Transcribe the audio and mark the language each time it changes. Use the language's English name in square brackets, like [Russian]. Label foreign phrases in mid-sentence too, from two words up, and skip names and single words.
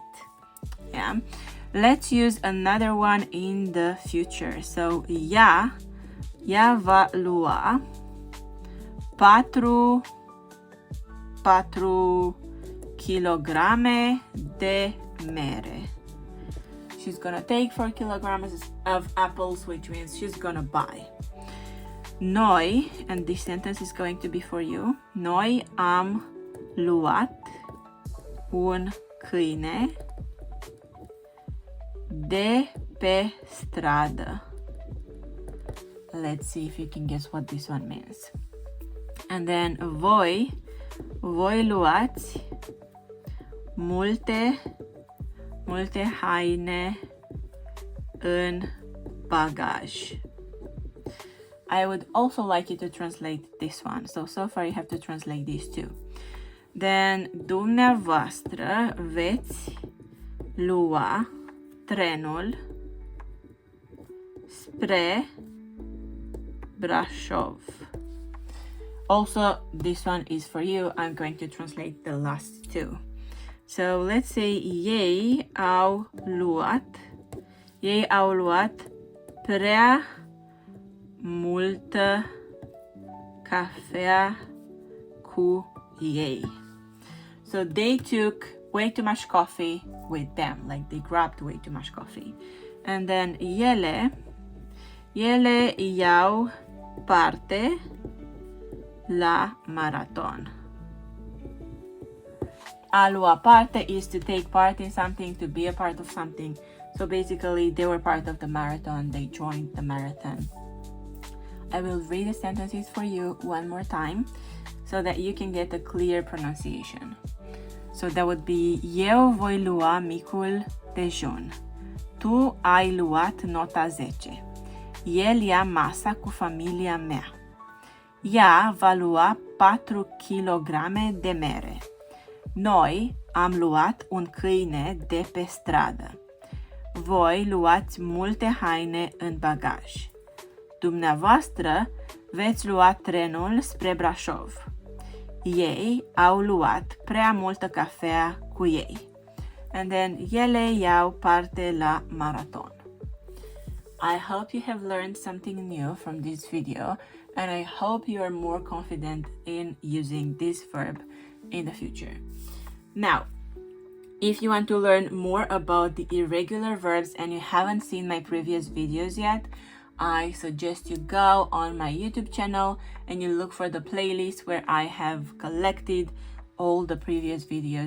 [English] Yeah. Let's use another one in the future. [Romanian] So ea va lua 4 kilograme de mere. [English] She's gonna take 4 kilograms of apples, which means she's gonna buy. Noi, and this sentence is going to be for you. [Romanian] Noi am luat un câine de pe stradă. [English] Let's see if you can guess what this one means. And then [Romanian] voi luați multe haine în bagaj. [English] I would also like you to translate this one. So far you have to translate these two. [Romanian] Then dumneavoastră veți lua trenul spre Brașov. [English] Also, this one is for you. I'm going to translate the last two. So let's say [Romanian] ei au luat prea multă cafea cu ei. [English] So they took way too much coffee with them, like they grabbed way too much coffee. And then [Romanian] ele iau parte la marathon. A lua parte [English] is to take part in something, to be a part of something. So basically they were part of the marathon, they joined the marathon. I will read the sentences for you one more time so that you can get a clear pronunciation. So that would be [Romanian] eu voi lua micul dejun. Tu ai luat nota 10. El ia masa cu familia mea. Ea va lua 4 kg de mere. Noi am luat un câine de pe stradă. Voi luați multe haine în bagaj. Dumneavoastră veți lua trenul spre Brașov. Ei au luat prea multă cafea cu ei. [English] And then [Romanian] ele iau parte la maraton. [English] I hope you have learned something new from this video, and I hope you are more confident in using this verb in the future. Now, if you want to learn more about the irregular verbs and you haven't seen my previous videos yet, I suggest you go on my YouTube channel and you look for the playlist where I have collected all the previous videos.